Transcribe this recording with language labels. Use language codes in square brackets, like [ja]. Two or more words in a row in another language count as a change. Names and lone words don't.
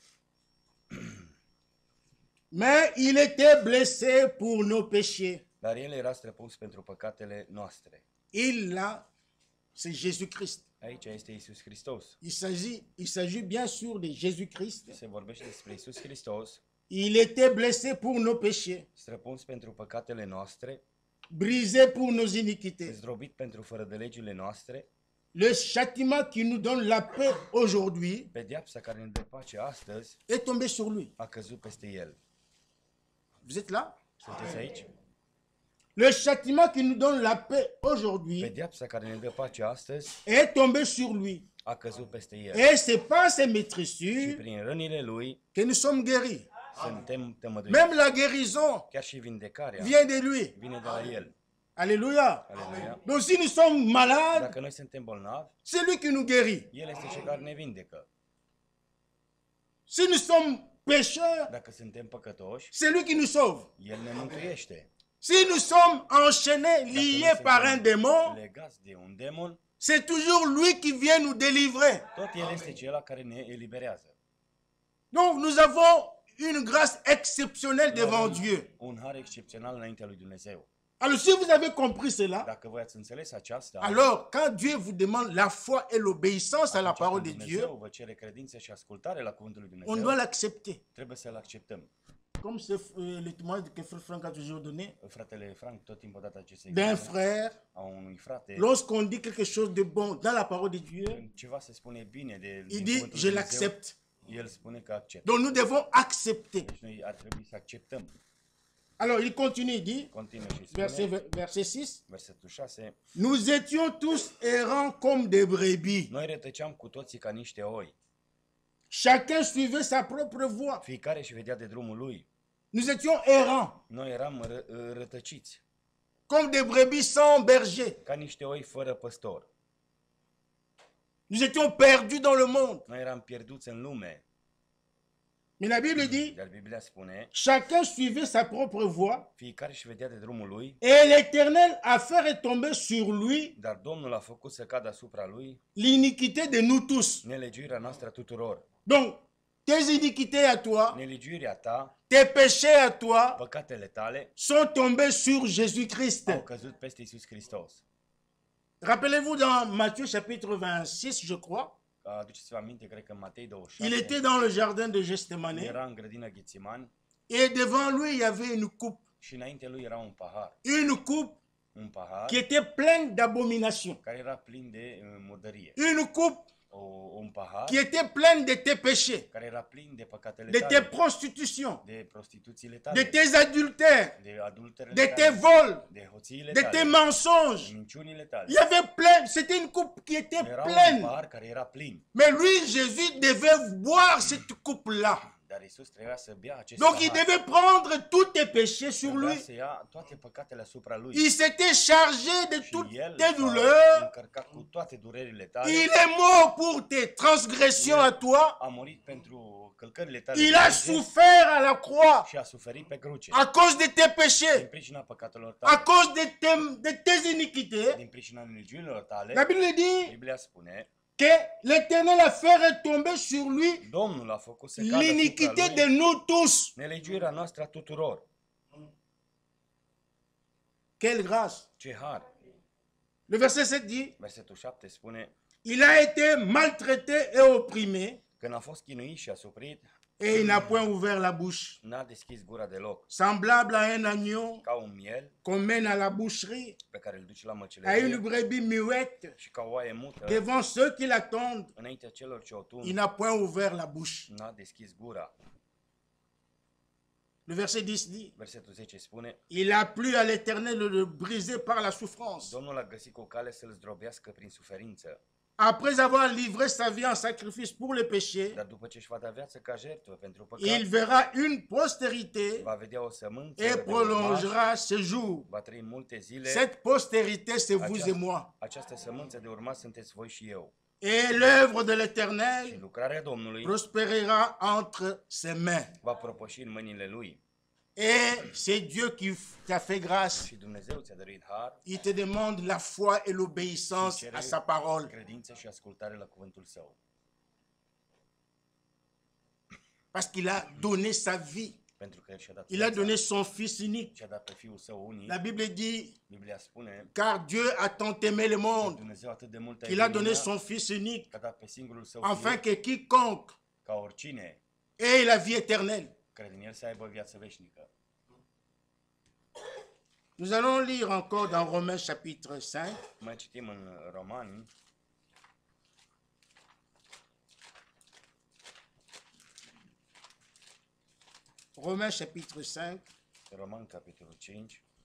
[fr] mais il était blessé pour nos péchés. [ro] dar El era străpuns pentru păcatele noastre. [fr] Il là, c'est Jésus-Christ. [ro] Aici este Iisus Hristos. [fr] Il s'agit bien sûr de Jésus-Christ. [ro] Se vorbește despre Iisus Hristos, [fr] Il était blessé pour nos péchés, [ro] străpuns pentru păcatele noastre, [fr] brisé pour nos iniquités. [ro] zdrobit pentru fără de legile noastre, [fr] Le châtiment qui nous donne la paix aujourd'hui [ro] pedeapsa care ne dă pace astăzi [fr] est tombé sur lui. [ro] a căzut peste El. [fr] Vous êtes là? [ro] Sunteți aici? [fr] Le châtiment qui nous donne la paix aujourd'hui [ro] Pedeapsa care ne dă pace astăzi [fr] est tombé sur lui. [ro] a căzut peste El. [fr] Et c'est par ses [ro] Și [fr] maîtrissures [ro] prin rănile Lui [fr] que nous sommes guéris. [ro] suntem tămăduiți. [fr] Même la guérison [ro] Chiar și vindecarea [fr] vient de lui. [ro] vine de la El. [fr] Alléluia. [ro] Aleluia. [fr] Donc si nous sommes malades, [ro] Dacă noi suntem bolnavi, [fr] c'est lui qui nous guérit. [ro] El este cel care ne vindecă. [fr] Si nous sommes pécheurs, [ro] Dacă suntem păcătoși, [fr] c'est lui qui nous sauve. [ro] El ne mântuiește. [fr] Si nous sommes enchaînés, [ro] Dacă noi [fr] liés par un [ro] suntem [fr] démon, [ro] legați de un demon, [fr] c'est toujours lui qui vient nous délivrer. [ro] tot El este cel care ne eliberează. [fr] Donc nous avons une grâce exceptionnelle [ro] Noi [fr] devant [ro] avem [fr] Dieu. [ro] un har excepțional înaintea lui Dumnezeu. [fr] Alors si vous avez compris cela, [ro] Dacă voi ați înțeles aceasta, [fr] alors quand Dieu vous demande la foi et l'obéissance à la [ro] atunci [fr] parole [ro] când [fr] de [ro] Dumnezeu [fr] Dieu, [ro] vă cere credință și ascultare la cuvântul lui [fr] on [ro] Dumnezeu, [fr] doit l'accepter. [ro] trebuie să-l acceptăm. [fr] Comme c'est le témoignage que Frère Franck a toujours donné [ro] Fratele Frank tot timpul a dat acest [fr] d'un [ro] exemplu [fr] frère, [ro] a unui frate. [fr] lorsqu'on dit quelque chose de bon dans la parole de Dieu, [ro] Când ceva se spune bine [fr] il [ro] din [fr] dit [ro] cuvântul [fr] je [ro] lui Dumnezeu, [fr] l'accepte. [ro] el spune că acceptă. [fr] Donc nous devons accepter. [ro] Deci noi ar trebui să acceptăm. [fr] Alors il continue, il dit, [ro] Continuă și spune, [fr] verset 6, [ro] versetul 6, [fr] nous étions tous errants comme des brebis. [ro] noi rătăceam cu toții ca niște oi. [fr] Chacun suivait sa propre voie. [ro] Fiecare își vedea de drumul lui. [fr] Nous étions errants, [ro] Noi eram rătăciți, [fr] comme des brebis sans berger. [ro] ca niște oi fără păstor. [fr] Nous étions perdus dans le monde. [ro] Noi eram pierduți în lume. [fr] Mais la Bible dit, [ro] Dar Biblia spune, [fr] chacun suivait sa propre voie, [ro] fiecare își vedea de drumul lui, [fr] et l'Éternel a fait retomber sur lui [ro] dar Domnul a făcut să cadă asupra lui [fr] l'iniquité de nous tous. [ro] nelegiuirea noastră a tuturor. [fr] Donc, tes iniquités à toi, [ro] Nelegiuirea ta, [fr] tes péchés à toi, [ro] păcatele tale, [fr] sont tombés sur Jésus-Christ. [ro] au căzut peste Iisus Hristos. [fr] Rappelez-vous dans Matthieu chapitre 26, je crois, [ro] Aduceți-vă aminte, cred că în Matei [fr] il 26 était dans le jardin de Gethsemane [ro] era în grădina Ghețimani [fr] et devant lui, il y avait une coupe. [ro] și înainte lui era un pahar. [fr] Une coupe [ro] Un pahar [fr] qui était pleine d'abominations. [ro] care era plin de murdărie. [fr] Une coupe [ro] Un pahar [fr] qui était pleine de tes péchés, [ro] care era plin de păcatele [fr] de tes [ro] tale, [fr] prostitutions, [ro] de prostituțiile [fr] de [ro] tale, [fr] tes adultères, [ro] de adulterele [fr] de tes [ro] tale, [fr] vols, [ro] de hoțiile [fr] de tes [ro] tale, de [fr] mensonges. [ro] minciunile tale. [fr] Il y avait plein, c'était une coupe qui était [ro] Era un [fr] pleine. [ro] pahar care era plin, [fr] Mais lui, Jésus, devait boire cette coupe-là. [ro] dar Iisus trebuia să bea acest [fr] Donc il [ro] pahar. [fr] devait prendre tous tes péchés sur [ro] Trebuia [fr] lui. [ro] să ia toate păcatele asupra lui. [fr] Il s'était chargé de [ro] Și [fr] toutes [ro] el [fr] tes [ro] s-a [fr] douleurs. [ro] încărcat cu toate durerile tale. [fr] Il est mort pour tes transgressions à toi. [ro] A murit pentru călcările tale [fr] Il [ro] de [fr] a [ro] lege [fr] souffert à la croix [ro] și a suferit pe cruce. [fr] à cause de tes [ro] Din [fr] péchés, [ro] pricina păcatelor [fr] à [ro] tale, [fr] cause de tes iniquités. [ro] din pricina nelegiurilor tale, [fr] La Bible dit [ro] Biblia spune, [fr] que l'Éternel a fait retomber sur lui [ro] Domnul a făcut să cadă [fr] l'iniquité [ro] asupra [fr] de [ro] lui [fr] nous tous. [ro] nelegiuirea noastră a tuturor. [fr] Quelle grâce. [ro] Ce har! [fr] Le verset 7 dit, [ro] Versetul 7 spune, [fr] il a été maltraité et opprimé [ro] când a fost chinuit și asuprit, [fr] et il n'a point ouvert la bouche. [ro] n-a deschis gura deloc. [fr] Semblable à un agneau [ro] Ca un miel [fr] qu'on mène à la boucherie, [ro] pe care îl duci la [fr] à une [ro] măcelărie [fr] brebis muette [ro] și ca o oaie mută, [fr] devant ceux qui l'attendent. [ro] înaintea celor ce o [fr] Il [ro] tund, [fr] n'a point ouvert la bouche. [ro] n-a deschis gura. [fr] Le verset 10 dit, [ro] Versetul 10 spune, [fr] il a plu à l'Éternel de le briser par la souffrance. [ro] Domnul a găsit o cale să-l zdrobească prin suferință, [fr] Après avoir livré sa vie en sacrifice pour le péché, [ro] dar după ce își va da viață ca jertfă pentru [fr] il [ro] păcat, [fr] verra une postérité [ro] va vedea o sămânță [fr] et [ro] de urmași, [fr] prolongera ses jours. [ro] va trăi multe zile. [fr] Cette postérité, c'est vous et moi. [ro] Această sămânță de urmași sunteți voi și eu. [fr] Et l'œuvre de [ro] Și [fr] l'Éternel [ro] lucrarea Domnului [fr] prospérera entre ses mains. [ro] va propăși în mâinile lui. [fr] Et c'est Dieu qui t'a fait grâce. [ro] Și Dumnezeu ți-a dăruit har, [fr] Il te demande la foi et l'obéissance à sa parole. [ro] credință și ascultare la cuvântul său. [fr] Parce qu'il a donné sa vie. [ro] Pentru că El și-a dat [fr] Il a [ro] viața, [fr] donné son Fils unique. [ro] și-a dat pe Fiul Său unic. [fr] La Bible dit, [ro] Biblia spune [fr] car Dieu a tant aimé le [ro] că [fr] monde [ro] Dumnezeu atât de mult a [fr] qu'il a [ro] iubit [fr] donné [ro] lumea, [fr] son Fils unique, [ro] că a dat pe singurul Său [fr] afin [ro] Fiu, [fr] que quiconque [ro] ca oricine [fr] ait la vie éternelle. [ro] crede în El să aibă viață veșnică. [fr] Nous allons lire encore dans Romains chapitre 5, [ro] Mai citim în Romani, [fr] Romains chapitre 5, [ro] Roman capitolul 5,